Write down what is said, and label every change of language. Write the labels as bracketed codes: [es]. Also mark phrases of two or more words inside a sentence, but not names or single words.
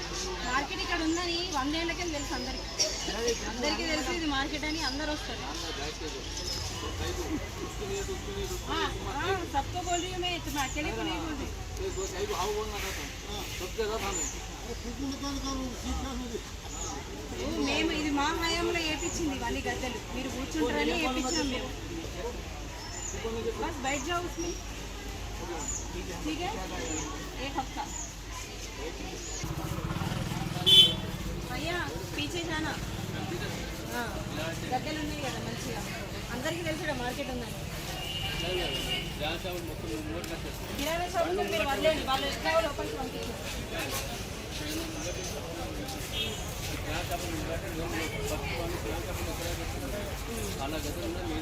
[te] మార్కెట్ ఇక్కడ ఉందని 100 ఏళ్ళకే తెలుసు అందరికి. అందరికీ తెలుసు ఇది మార్కెట్ అని అందరు వస్తారు. [hi] सबको बोल रही हूँ मैं, तुम अकेले को नहीं बोल रही. [te] మేము ఇది మా హయాంలో వేయించింది ఇవన్నీ గద్దెలు. మీరు కూర్చుంటారని వేయించాం మేము. [hi] बस बैठ जाओ उसमें, ठीक है. एक हफ्ता भैया पीछे जाना. [te] గద్దెలు ఉన్నాయి కదా మంచిగా, అందరికీ తెలుసు మార్కెట్ ఉందని. కిరాణా షాప్ మీరు వదిలేండి, వాళ్ళు ఎట్లా లోపలికి పంపించారు. అలా గదులు ఉన్నాయి.